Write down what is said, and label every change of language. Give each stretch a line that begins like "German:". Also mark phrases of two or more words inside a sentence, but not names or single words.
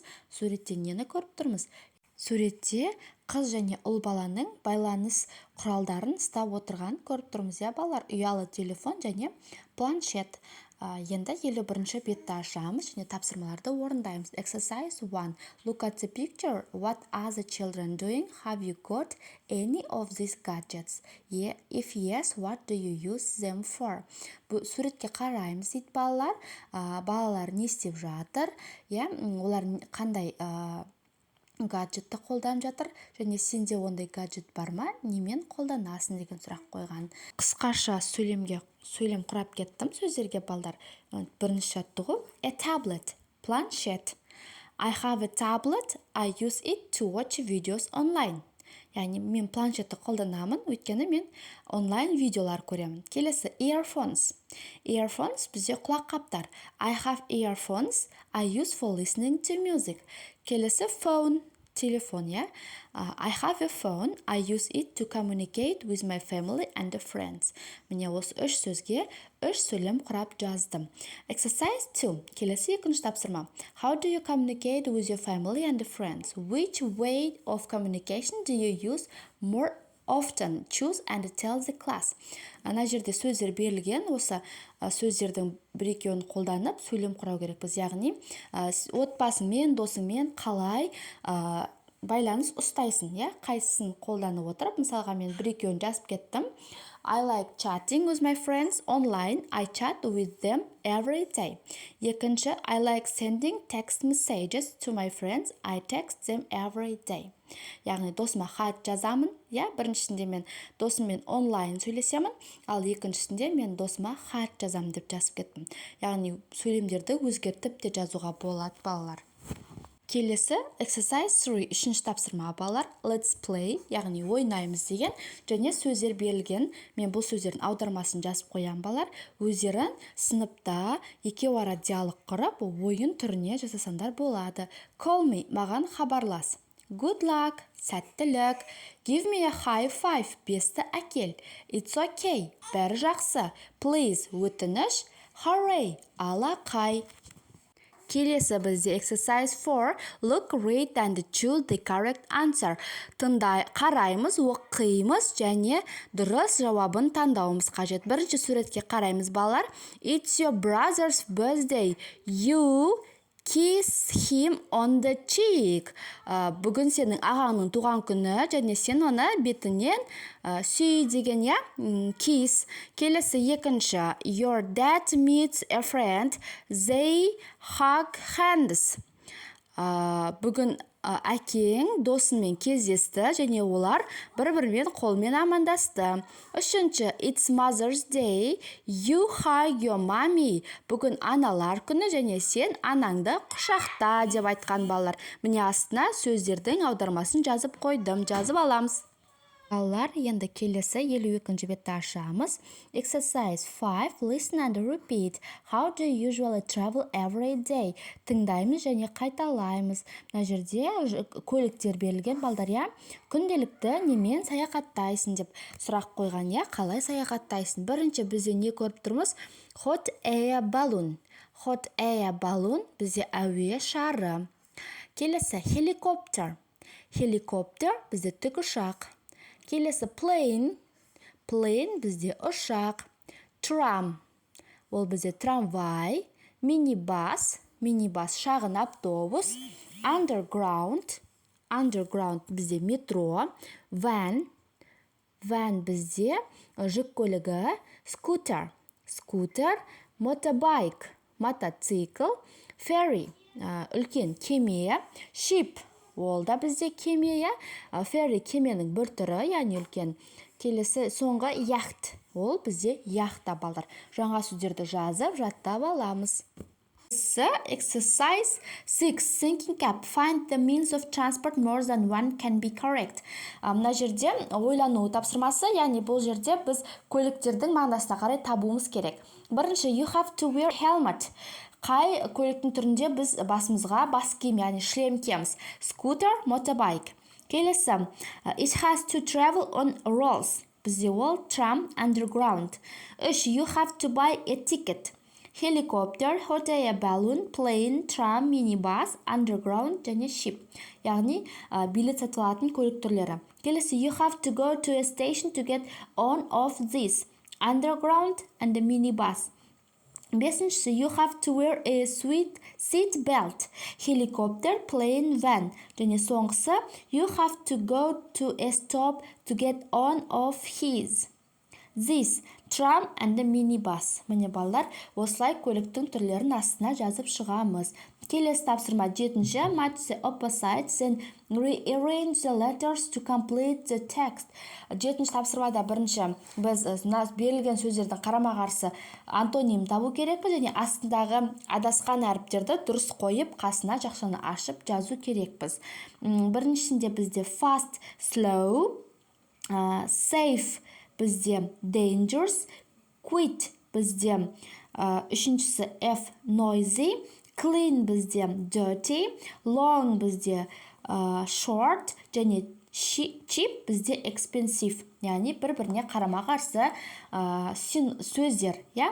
Kazakh: Суретте нені көріп тұрмыз? Суретте қыз және ұл баланың байланыс құралдарын ұстап отырған көріп тұрмыз, балалар. Ұялы телефон және планшет. Енді 51-ші бетті ашамыз және тапсырмаларды орындаймыз.
English: Exercise 1. Look at the picture. What are the children doing? Have you got any of these gadgets? If yes, what do you use them for?
Kazakh: Суретке қараймыз дейді, балалар. Балалар не істеп жатыр? Олар қандай гаджетті қолданып жатыр, және сенде ондай гаджет бар ма, немен қолданасың деген сұрақ қойған. Қысқаша сөйлем құрап кеттім сөздерге, балдар. Бірінші жаттығу:
English: a tablet, планшет. I have a tablet, I use it to watch videos online.
Kazakh: Яғни мен планшетті қолданамын, өйткені мен онлайн видеолар көремін. Келесі:
English: earphones. Earphones
Kazakh: бізде құлаққаптар.
English: I have earphones, I use for listening to music.
Kazakh: Келесі: phone, телефон.
English: I have a phone, I use it to communicate with my family and friends.
Kazakh: Міне осы 3 сөзге 3 сөйлем құрап жаздым. Exercise 2. Келесі 2-ші тапсырма.
English: How do you communicate with your family and friends? Which way of communication do you use more often? Choose and tell the class.
Kazakh: Ана жерде сөздер берілген, осы сөздердің бір-екеуін қолданып сөйлем құрау керекпіз. Яғни отбасыңмен, досыңмен қалай байланыс ұстайсың, қайсысын қолданып отырып. Мысалға мен бір-екеуін жазып кеттім.
English: I like chatting with my friends online. I chat with them every day. Екінші: I like sending text messages to my friends. I text them every day.
Kazakh: Яғни досыма хат жазамын. Біріншісінде мен досыммен онлайн сөйлесемін, ал екіншісінде мен досыма хат жазамын деп жазып кеттім. Яғни сөйлемдерді өзгертіп те жазуға болады, балалар. Келесі exercise 3, 3-ші тапсырма, балалар.
English: Let's play,
Kazakh: яғни ойнаймыз деген, және сөздер берілген. Мен бұл сөздердің аудармасын жазып қоям, балалар. Өздерін сыныпта екеу ара диалог құрып, ойын түріне жасасаңдар болады.
English: Call me,
Kazakh: маған хабарлас.
English: Good luck, сәттілік. Give me a high five,
Kazakh: бесті әкел.
English: It's okay,
Kazakh: бәрі жақсы. Please, өтініш. Hooray, алақай. Келесі бізде exercise 4.
English: Look, read and choose the correct answer.
Kazakh: Қараймыз, оқимыз және дұрыс жауабын таңдауымыз қажет. Бірінші суретке қараймыз, балалар.
English: It's your brother's birthday. You kiss him on the cheek.
Kazakh: Бүгін сенің ағаңның туған күні, және сен оны бетінен сүй деген, kiss. Келесі екінші.
English: Your dad meets a friend. They hug hands.
Kazakh: Бүгін әкең досымен кездесті, және олар бір-бірімен қолмен амандасты. Үшінші.
English: It's Mother's Day. You hug your mommy.
Kazakh: Бүгін аналар күні, және сен анаңды құшақта деп айтқан, балалар. Міне астына сөздердің аудармасын жазып қойдым, жазып аламыз. Балалар, енді келесі 52-ші бетті ашамыз.
English: Exercise 5. Listen and repeat. How do you usually travel every day?
Kazakh: Тыңдаймыз және қайталаймыз. Мына жерде көліктер берілген, балдар. Күнделікті немен саяхаттайсың деп сұрақ қойған. Қалай саяхаттайсың? Бірінші бізде не көріп тұрмыз?
English: Hot air balloon. Hot air balloon
Kazakh: бізде әуе шары. Келесі
English: helicopter. Helicopter
Kazakh: бізде тікұшақ. Келесі
English: plane. Plane
Kazakh: бізде ұшақ. Tram. Ол бізде трамвай.
English: Minibus. Minibus
Kazakh: шағын автобус.
English: Underground. Underground
Kazakh: бізде метро.
English: Van.
Kazakh: Van бізде жүк көлігі.
English: Scooter. Scooter. Motorbike.
Kazakh: Мотоцикл. Ferry. Үлкен кеме. Ship. Ол да бізде кеме, Ferry кеменің бір түрі, яғни үлкен. Келесі соңғы yacht. Ол бізде яхта, балдар. Жаңа сөздерді жазып, жаттап аламыз.
English: Exercise 6. Thinking cap. Find the means of transport more than one can be correct.
Kazakh: Мына жерде ойлану тапсырмасы, яғни бұл жерде біз көліктердің мағынасына қарай табуымыз керек. Бірінші,
English: you have to wear helmet.
Kazakh: Қай көліктің түрінде біз басымызға бас киім, яғни шлем киеміз.
English: Scooter, motorbike. Келесі, it has to travel on rails.
Kazakh: Бізде ол
English: tram, underground. 3. You have to buy a ticket. Helicopter, hot air balloon, plane, tram, minibus, underground және ship.
Kazakh: Яғни билет сатылатын көлік түрлері. Келесі,
English: you have to go to a station to get on of this. Underground and the minibus. Бесіншісі, you have to wear a seat belt. Helicopter, plane, van.
Kazakh: Және соңғысы,
English: you have to go to a stop to get on of his. This, tram and the minibus.
Kazakh: Міне балалар, осылай көліктің түрлерін астына жазып шығамыз. Келесі тапсырма 7-ші. Match the opposites and rearrange the letters to complete the text. 7-ші тапсырмада бірінші біз берілген сөздердің қарама-қарсы антоним табу керекпіз, және астындағы адасқан әріптерді дұрыс қойып, қасына жақшаны ашып жазу керекпіз.
English: Біріншісінде бізде fast, slow, safe бізде dangerous, quit
Kazakh: бізде үшіншісі
English: F noisy, clean бізде dirty, long бізде short және cheap бізде expensive.
Kazakh: Яғни бір-біріне қарама-қарсы сөздер, я?